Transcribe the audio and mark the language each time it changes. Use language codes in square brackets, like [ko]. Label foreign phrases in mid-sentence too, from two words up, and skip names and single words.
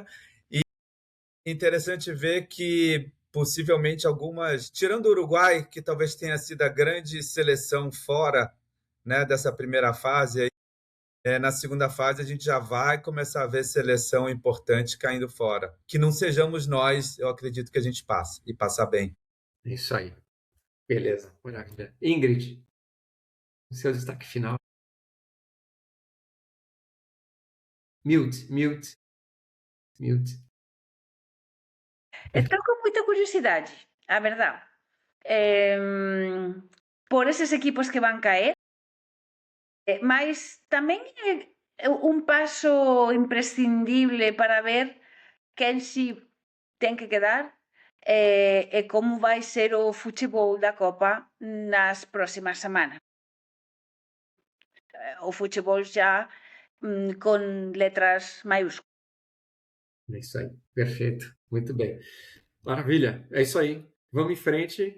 [pt] E interessante ver que possivelmente algumas, tirando o Uruguai, que talvez tenha sido a grande seleção fora, né, dessa primeira fase, aí, na segunda fase a gente já vai começar a ver seleção importante caindo fora. Que não sejamos nós, eu acredito que a gente passe e passar bem. Isso aí. Beleza. Maravilha. Ingrid, seu destaque final. Mute. [gl] Estou com moita curiosidade, a verdade. Por eses equipos que van caer, mas tamén é un paso imprescindible para ver quen si ten que quedar e como vai ser o futebol da Copa nas próximas semanas. [pt] O futebol já con letras maiúsculas. É isso aí. Perfeito. Muito bem. Maravilha. É isso aí. Vamos em frente.